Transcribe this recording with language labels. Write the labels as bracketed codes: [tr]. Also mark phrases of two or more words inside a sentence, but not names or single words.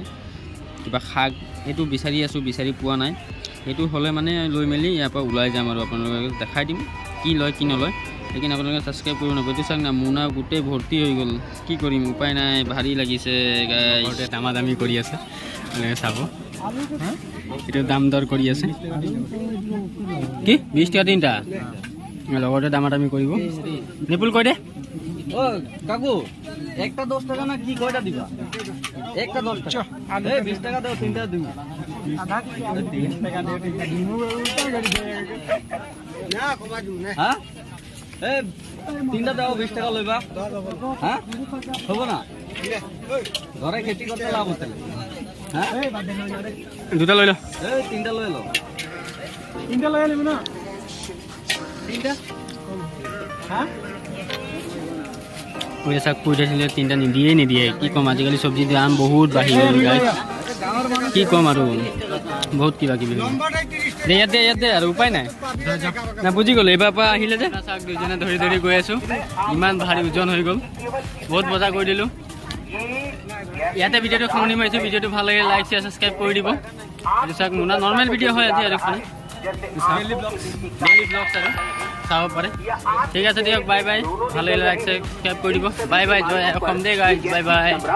[as] কিবা শাক সেইটো বিচাৰি আছোঁ বিচাৰি পোৱা নাই সেইটো হ'লে মানে লৈ মেলি ইয়াৰ পৰা ওলাই যাম আৰু আপোনালোকক দেখাই দিম কি লয় কি নলয় সেইকাৰণে আপোনালোকে ছাবস্ক্ৰাইব কৰিব নাপাব এইটো চাওক না মোনা গোটেই ভৰ্তি হৈ গ'ল কি কৰিম উপায় নাই ভাৰী লাগিছে গাইছ দামা দামী কৰি আছে আপোনালোকে চাব এইটো দাম দৰ কৰি আছে কি 20 টকা তিনিটা লগৰটোৱে দামা দামী কৰিব নিপুল কৈ দে [bn] ও কাকু একটা 10 টাকা না কি কয়টা দিবা একটা 10 টাকা এই 20 টাকা দাও তিনটা দিই আধা 30 টাকা দিয়ে না কমা দিও না হ্যাঁ এই তিনটা দাও 20 টাকা লইবা হ্যাঁ হবে না ঘরে খেতি করতে লাভ হতে হ্যাঁ [as] দুটা লৈ ল [bn] এই তিনটা লই লো তিনটা লয় নিব না তিনটা হ্যাঁ [as] কৈ চাক কৈ দিছিলে তিনিটা নিদিয়ে কি ক'ম আজিকালি চব্জি দাম বহুত বাঢ়ি গ'ল গাইছ কি ক'ম আৰু বহুত কিবা কিবি ইয়াতে আৰু উপায় নাই না বুজি গ'লো এইবাৰ পৰা আহিলে যে চাওক দুইজনে ধৰি গৈ আছোঁ ইমান ভাৰী ওজন হৈ গ'ল বহুত বজাৰ কৰি দিলোঁ ইয়াতে ভিডিঅ'টো সামৰণি মাৰিছোঁ ভিডিঅ'টো ভাল লাগে [en] like share subscribe [as] কৰি দিব এইটো চাওক মোনা [en] normal video' [as] হয় আজি আৰু [en] daily vlogs [as] আৰু চাব পাৰে ঠিক আছে দিয়ক [en] bye bye [as] ভাল লাগিলে [en] like subscribe [as] কৰি দিব [en] bye bye [as] জয় অসম [en] the guys bye bye